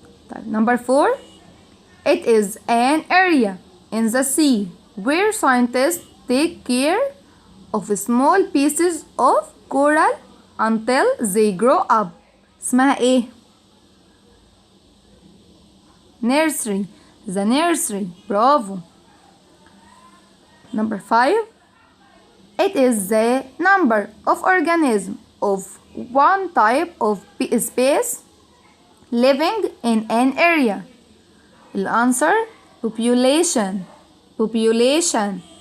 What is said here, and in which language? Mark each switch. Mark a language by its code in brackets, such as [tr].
[en] طيب number 4 it is an area in the sea where scientists take care of small pieces of coral until they grow up. [ar] اسمها ايه؟ nursery. [en] the nursery. برافو. Number 5 it is the number of organisms of one type of space living in an area. [ar] الأنسر population.